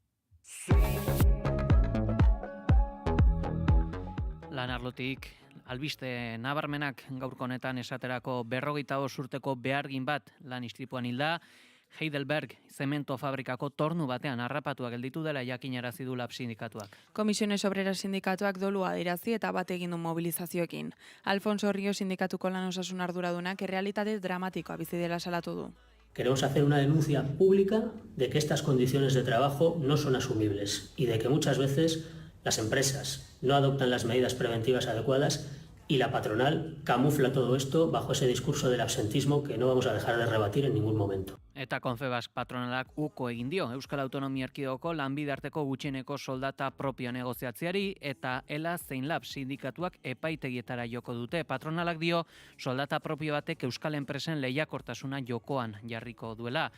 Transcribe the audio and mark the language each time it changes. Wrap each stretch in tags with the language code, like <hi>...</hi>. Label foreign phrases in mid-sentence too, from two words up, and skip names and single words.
<eu>Lan arlotik, albiste nabarmenak gaurko honetan esaterako 45 urteko behargin bat lan istripuan hilda, Heidelberg zemento fabrikako tornu batean harrapatua gelditu dela jakinarazi du LAB sindikatuak. Komisiones Obreras sindikatuak dolua adierazti eta bat egin du mobilizazioekin. Alfonso Río sindikatuko lan osasun arduradunak errealitate dramatikoa bizi dela salatu du.</eu> <es>Queremos hacer una denuncia pública de que estas condiciones de trabajo no son asumibles y de que muchas veces las empresas no adoptan las medidas preventivas adecuadas y la patronal camufla todo esto bajo ese discurso del absentismo que no vamos a dejar de rebatir en ningún momento.</es> <eu>Eta Confebask patronalak uko egin dio Euskal Autonomia Erkidegoko lanbidarteko gutxieneko soldata propio negoziatziari eta ELA zein LAB sindikatuak epaitegietara joko dute. Patronalak dio soldata propio batek Euskal enpresen lehiakortasuna jokoan jarriko duela.</eu>